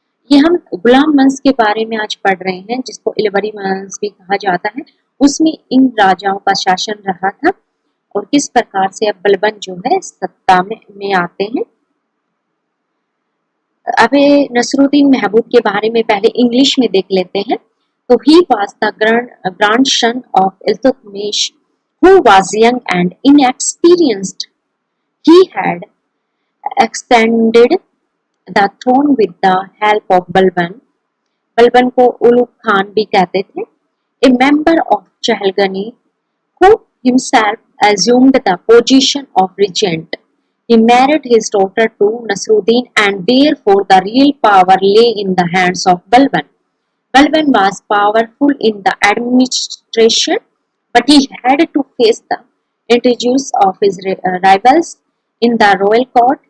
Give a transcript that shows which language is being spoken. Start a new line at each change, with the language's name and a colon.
Hindi: ये हम गुलाम वंश के बारे में आज पढ़ रहे हैं, जिसको इलवरी वंश भी कहा जाता है। उसमें इन राजाओं का शासन रहा था और किस प्रकार से अब बलबन जो है सत्ता में आते हैं। अब नसरुद्दीन महमूद के बारे में पहले इंग्लिश में देख लेते हैं।
English: तो he was the grandson of Iltutmish, who was young and inexperienced. He had extended the throne with the help of Balban.
Hindi: Balban को उलुग खान भी कहते थे।
English: A member of Chahalgani, who himself assumed the position of regent. He married his daughter to Nasruddin, and therefore the real power lay in the hands of Balban. Balban was powerful in the administration, but he had to face the intrigues of his rivals in the royal court.